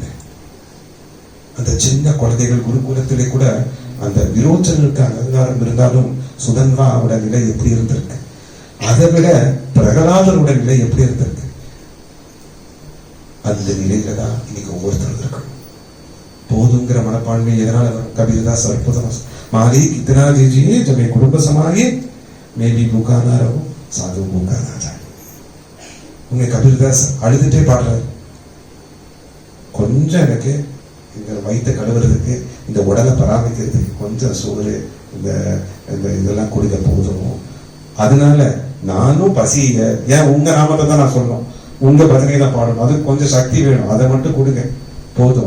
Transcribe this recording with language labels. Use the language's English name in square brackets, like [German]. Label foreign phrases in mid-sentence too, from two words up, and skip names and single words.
[Tamil] அந்த சின்ன குழந்தைகள் குருகுலத்திலே கூட அந்த விரோச்சனுக்கு அகங்காரம் இருந்தாலும் சுதன்வாவோட நிலை எப்படி இருந்திருக்கு? அதை விட பிரகலாதனோட நிலை எப்படி இருந்திருக்கு? அந்த நிலையில தான் இன்னைக்கு ஒவ்வொருத்தரும் இருக்கணும். போதுங்கிற மனப்பான்மை எதனால வரும்? கபீர்தாஸ் அற்புதமா [Hindi] मालिक इतना दीजिए जब एक कुटुंब समाए मैं भी भूखा ना रहूं, साधु भूखा ना जाए. [Tamil] உங்க கபீர்தாஸ் அழுதுட்டே பாடுறாரு, கொஞ்சம் எனக்கு இந்த வயிற்றை கழுவுறதுக்கு, இந்த உடலை பராமரிக்கிறதுக்கு கொஞ்சம் சோறு இந்த இதெல்லாம் கொடுக்க போதும். அதனால நானும் பசியில, ஏன் உங்க நாமத்தை தான் நான் சொல்லணும், உங்க பஜனையை தான் பாடணும், அது கொஞ்சம் சக்தி வேணும், அதை மட்டும் கொடுங்க போதும்.